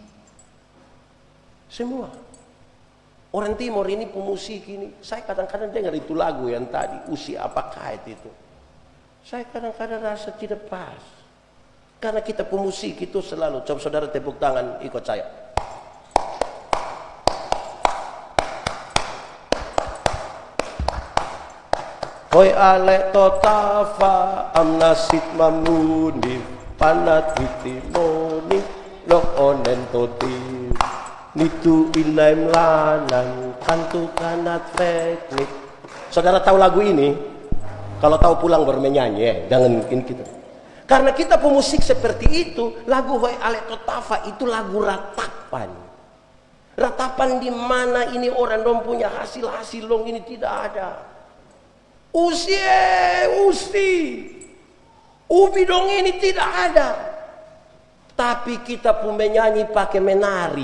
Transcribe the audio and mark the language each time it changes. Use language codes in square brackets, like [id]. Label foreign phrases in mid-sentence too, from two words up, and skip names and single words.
[id] Semua. Orang Timur ini pemusik ini. Saya kadang-kadang dengar itu lagu yang tadi. Usia apakah itu. Saya kadang-kadang rasa tidak pas. Karena kita pemusik itu selalu. Coba saudara tepuk tangan ikut saya. Hoi ale totafa amnasit mamuni panat hitimoni lok onen toti nitu inaim lanang kantu kanat teknik. Saudara tahu lagu ini? Kalau tahu pulang baru menyanyi ya, jangan mungkin kita. Karena kita pemusik seperti itu, lagu Hoi ale totafa itu lagu ratapan. Ratapan di mana ini orang dong punya hasil-hasil dong ini tidak ada. Usi ubi dong ini tidak ada. Tapi kita pun menyanyi pakai menari.